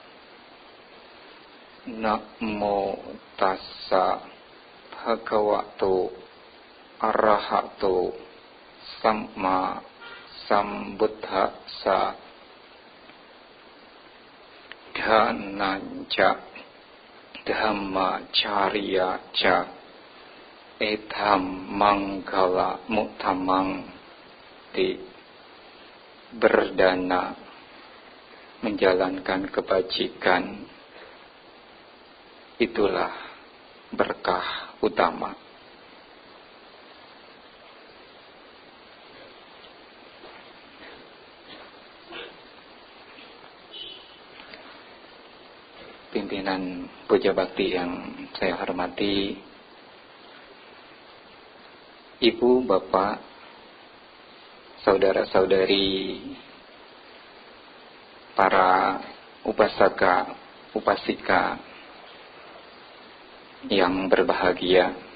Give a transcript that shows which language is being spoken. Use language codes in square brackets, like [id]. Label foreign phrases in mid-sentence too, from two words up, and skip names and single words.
[pi] Namo tassa bhagavato arahato samma sambuddhassa. Dhananca dhammacariya ca etham manggala muttamang. [id] Berdana menjalankan kebajikan, itulah berkah utama. Pimpinan Puja Bakti yang saya hormati, Ibu, Bapak, saudara-saudari, para upasaka, upasika yang berbahagia.